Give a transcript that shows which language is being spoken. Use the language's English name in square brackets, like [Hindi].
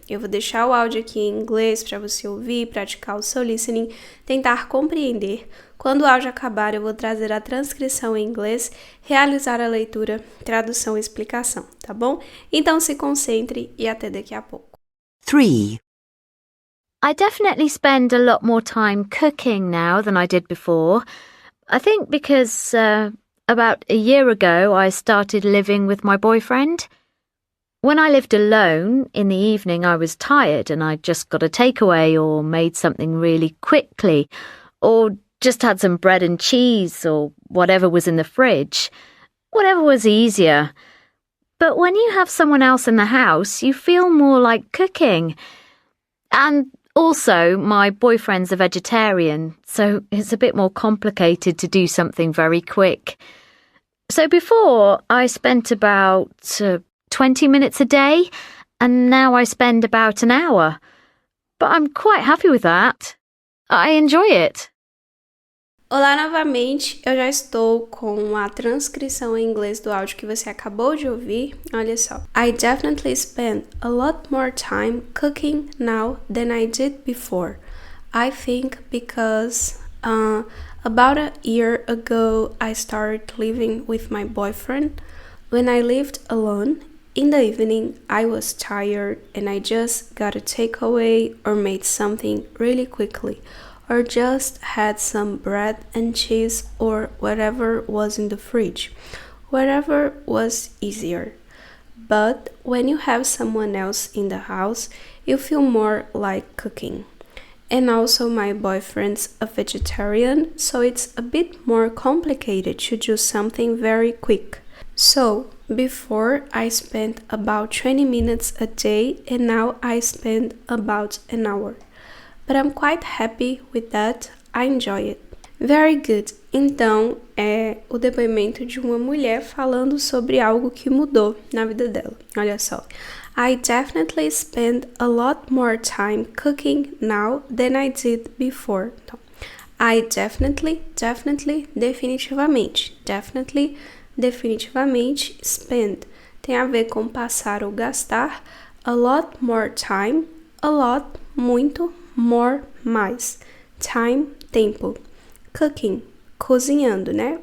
[Portuguese] Eu vou deixar o áudio aqui em inglês para você ouvir, praticar o seu listening, tentar compreender. Quando o áudio acabar, eu vou trazer a transcrição em inglês, realizar a leitura, tradução e explicação, tá bom? Então se concentre e até daqui a pouco. 3. [English] I definitely spend a lot more time cooking now than I did before. I think because about a year ago I started living with my boyfriend. When I lived alone, in the evening I was tired and I just got a takeaway or made something really quickly or just had some bread and cheese or whatever was in the fridge. Whatever was easier. But when you have someone else in the house, you feel more like cooking. And also, my boyfriend's a vegetarian, so it's a bit more complicated to do something very quick. So before, I spent about 20 minutes a day, and now I spend about an hour. But I'm quite happy with that. I enjoy it. [Portuguese] Olá novamente, eu já estou com a transcrição em inglês do áudio que você acabou de ouvir. Olha só. [English] I definitely spend a lot more time cooking now than I did before. I think because about a year ago I started living with my boyfriend. When I lived alone, in the evening I was tired and I just got a takeaway or made something really quickly. Or just had some bread and cheese or whatever was in the fridge. Whatever was easier. But when you have someone else in the house, you feel more like cooking. And also my boyfriend's a vegetarian, so it's a bit more complicated to do something very quick. So, before I spent about 20 minutes a day and now I spend about an hour. But I'm quite happy with that. I enjoy it. Very good. [Portuguese] Então, é o depoimento de uma mulher falando sobre algo que mudou na vida dela. Olha só. [English] I definitely spend a lot more time cooking now than I did before. [Portuguese] Então, [English] I definitely, [Portuguese] definitivamente. Definitivamente, [English] spend. [Portuguese] Tem a ver com passar ou gastar. [English] A lot more time. A lot, [Portuguese] muito. [English] More, [Portuguese] mais. [English] Time, [Portuguese] tempo. [English] Cooking, [Portuguese] cozinhando, né?